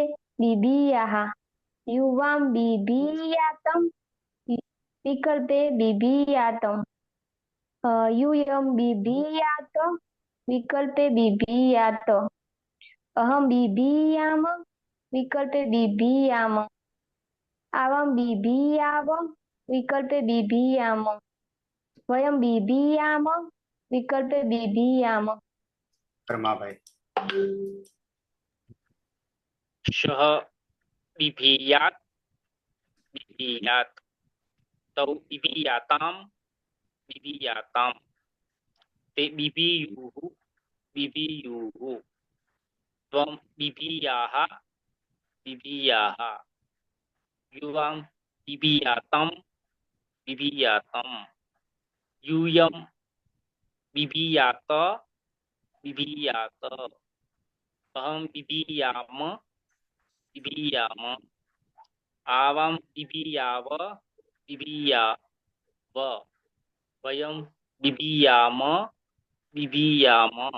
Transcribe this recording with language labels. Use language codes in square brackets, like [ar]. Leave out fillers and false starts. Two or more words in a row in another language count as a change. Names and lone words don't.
[sa] बिभियाः, युवां बिभियातं विकल्पे बिभियातं, यूयं बिभियात विकल्पे बिभियात, अहम बिभियाम विकल्पे बिभियाम, आवां बिभियाव विकल्पे बिभियाम, वयं बिभियाम विकल्पे बिभियाम. પરમાભાઈ. सः बिभियात बिभियात, तौ बिभियाताम बिभियाताम, ते बिभियुः बिभियुः, त्वम बिभियाः बिभियाः, युवाम बिभियातम बिभियातम, यूयम बिभियात बिभियात, अहम बिभियाम बिभियाम, आवाम बिभियाव बिभियाव, वयम बिभियाम बिभियाम.